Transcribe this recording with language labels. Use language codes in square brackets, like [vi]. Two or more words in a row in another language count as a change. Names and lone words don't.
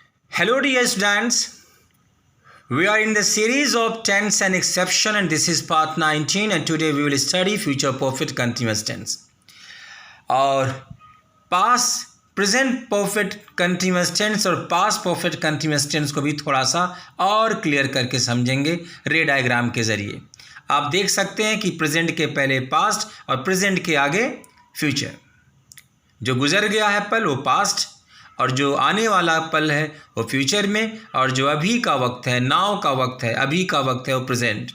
[en] Hello dear students, we are in the series of tense and exception and this is part 19 and today we will study future perfect continuous tense. [hi] और [en] past present perfect continuous tense [hi] और [en] past perfect continuous tense [hi] को भी थोड़ा सा और क्लियर करके समझेंगे रे डायग्राम के ज़रिए। आप देख सकते हैं कि प्रेजेंट के पहले पास्ट और प्रेजेंट के आगे फ्यूचर। जो गुजर गया है पल वो पास्ट और जो आने वाला पल है वो फ्यूचर में और जो अभी का वक्त है, नाउ का वक्त है, अभी का वक्त है वो प्रेजेंट।